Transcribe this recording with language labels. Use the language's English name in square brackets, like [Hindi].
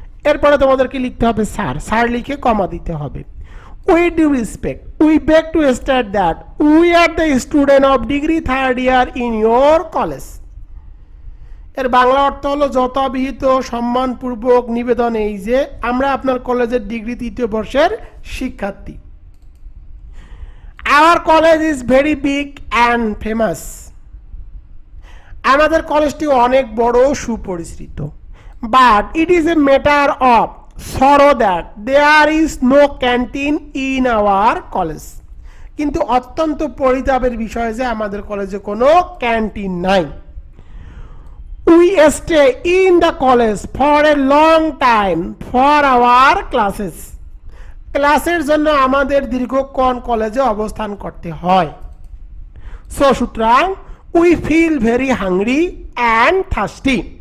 [Bangla] এরপরে তোমাদেরকে লিখতে হবে স্যার লিখে কমা দিতে হবে। [English] With due respect, we beg to state that we are the student of degree third year in your college. [Bangla] এর বাংলা অর্থ হলো যথাবিহিত সম্মানপূর্বক নিবেদন এই যে আমরা আপনার কলেজের ডিগ্রি তৃতীয় বর্ষের শিক্ষার্থী। [English] Our college is very big and famous. [Bangla] আমাদের কলেজটি অনেক বড় সুপরিচিত। [English] But it is a matter of sorrow that there is no canteen in our college. [Bangla] কিন্তু অত্যন্ত পরিতাপের বিষয় যে আমাদের কলেজে কোনো ক্যান্টিন নাই। [English] We stay in the college for a long time for our classes. [Bangla] ক্লাসের জন্য আমাদের দীর্ঘক্ষণ কলেজে অবস্থান করতে হয়। [English] So সুতরাং we feel very hungry and thirsty.